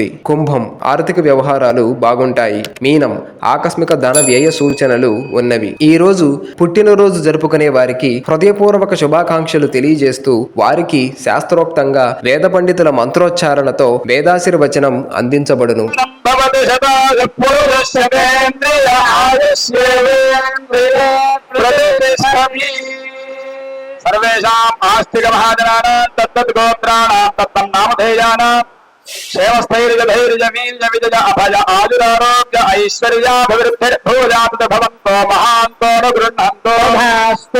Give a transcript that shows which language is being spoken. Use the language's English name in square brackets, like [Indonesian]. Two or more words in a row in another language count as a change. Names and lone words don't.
[Telugu] కుంభం ఆర్థిక వ్యవహారాలు బాగుంటాయి। మీనం ఆకస్మిక ధన వ్యయ సూచనలు ఉన్నవి। ఈ రోజు పుట్టినరోజు జరుపుకునే వారికి హృదయపూర్వక శుభాకాంక్షలు తెలియజేస్తూ వారికి శాస్త్రోక్తంగా వేద పండితుల మంత్రోచ్చారణతో వేదాశీర్వచనం అందించబడును। [Sanskrit] सर्वेषाम् आस्तिक महाजनानां तत्तद्गोत्राणां तत्तन्नामधेयानां क्षेमस्थैर्यधैर्यवीर्यविजय अभय आयुरारोग्य ऐश्वर्याभिवृद्धिर्भूयात् भवन्तो महान्तो न गृह्णन्तो भास्तु।